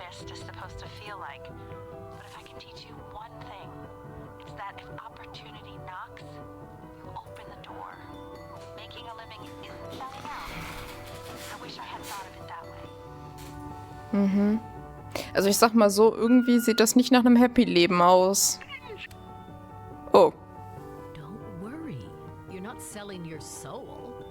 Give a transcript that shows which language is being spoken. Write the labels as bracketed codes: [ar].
[en] Is supposed to feel like. But if I can teach you one thing, it's that if opportunity knocks, you open the door. Making a living isn't selling out. I wish I had thought of it that way. Mhm. [de] Also ich sag mal so, irgendwie sieht das nicht nach einem Happy-Leben aus. Oh. [en] Don't worry. You're not selling your soul.